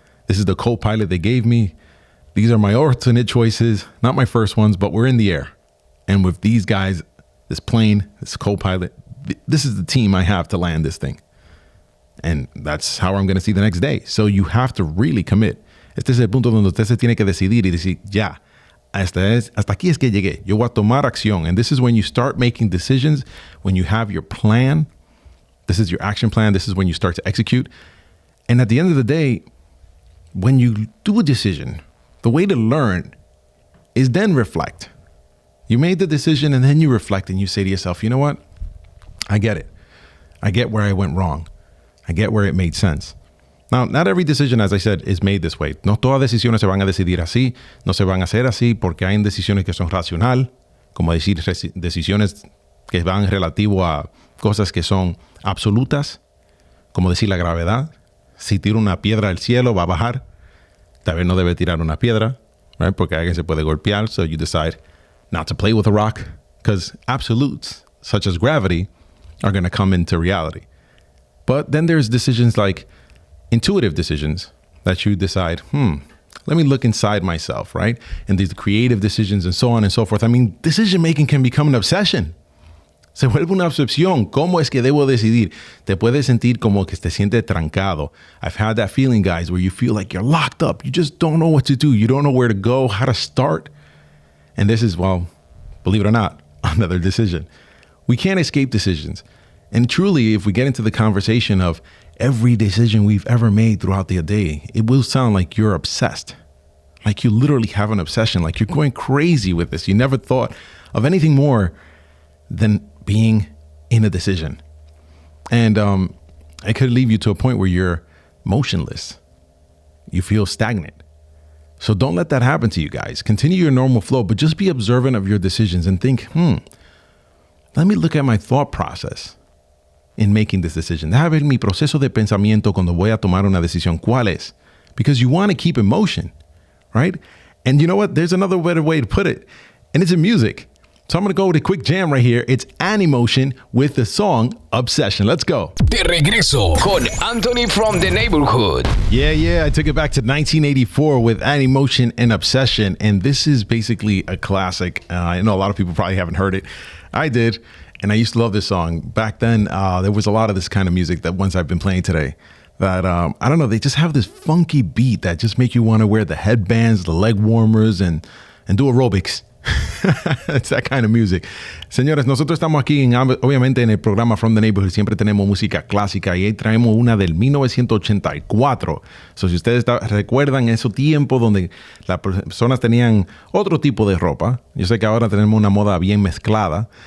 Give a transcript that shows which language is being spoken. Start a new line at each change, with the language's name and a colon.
English: This is the co-pilot they gave me. These are my alternate choices, not my first ones, but we're in the air. And with these guys, this plane, this co-pilot, this is the team I have to land this thing. And that's how I'm going to see the next day. So you have to really commit.
Spanish: Este es el punto donde usted se tiene que decidir y decir, ya, hasta aquí es que llegué. Yo voy a tomar acción.
English: And this is when you start making decisions, when you have your plan. This is your action plan. This is when you start to execute. And at the end of the day, when you do a decision, the way to learn is then reflect. You made the decision and then you reflect and you say to yourself, you know what? I get it. I get where I went wrong. I get where it made sense. Now, not every decision, as I said, is made this way.
Spanish: No todas decisiones se van a decidir así, no se van a hacer así, porque hay decisiones que son racional, como decir decisiones que van relativo a cosas que son absolutas, como decir la gravedad. Si tiro una piedra al cielo, va a bajar. Tal vez no debe tirar una piedra, right? Porque alguien se puede golpear,
English: so you decide not to play with a rock, because absolutes, such as gravity, are going to come into reality. But then there's decisions like intuitive decisions that you decide, let me look inside myself, right? And these creative decisions and so on and so forth. I mean, decision making can become an obsession.
Spanish: Se vuelve una obsesión. ¿Cómo es que debo decidir? Te puedes sentir como que te sientes trancado.
English: I've had that feeling, guys, where you feel like you're locked up. You just don't know what to do. You don't know where to go, how to start. And this is, well, believe it or not, another decision. We can't escape decisions. And truly, if we get into the conversation of every decision we've ever made throughout the day, it will sound like you're obsessed. Like you literally have an obsession, like you're going crazy with this. You never thought of anything more than being in a decision. And it could leave you to a point where you're motionless. You feel stagnant. So don't let that happen to you guys. Continue your normal flow, but just be observant of your decisions and think, let me look at my thought process in making this decision.
Spanish: Deja ver mi proceso de pensamiento cuando voy a tomar una decisión. ¿Cuál es?
English: Because you want to keep in motion, right? And you know what? There's another better way to put it, and it's in music. So I'm going to go with a quick jam right here. It's Animotion with the song Obsession. Let's go.
Spanish: De regreso con Anthony from the neighborhood.
English: Yeah. I took it back to 1984 with Animotion and Obsession. And this is basically a classic. I know a lot of people probably haven't heard it. I did. And I used to love this song. Back then, there was a lot of this kind of music that ones I've been playing today that, I don't know, they just have this funky beat that just make you want to wear the headbands, the leg warmers, and do aerobics. It's that kind of music.
Spanish: Señores, nosotros estamos aquí, obviamente, en el programa From the Neighborhood. Siempre tenemos música clásica y ahí traemos una del 1984. So, si ustedes recuerdan ese tiempo donde las personas tenían otro tipo de ropa. Yo sé que ahora tenemos una moda bien mezclada.